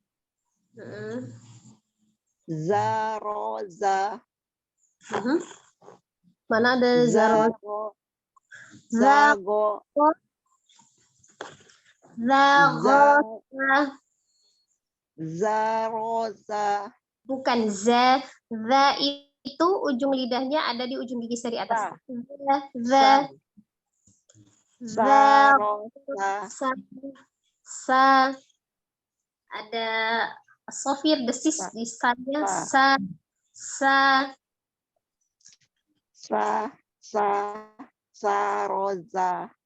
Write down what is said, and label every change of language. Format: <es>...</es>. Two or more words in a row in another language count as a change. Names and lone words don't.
<id>Zaroza. Mana ada Zago. Zaroza. Bukan za. Za itu ujung lidahnya ada di ujung gigi seri atas. Sa. Ada sofir desis di sana. Saroza.</id>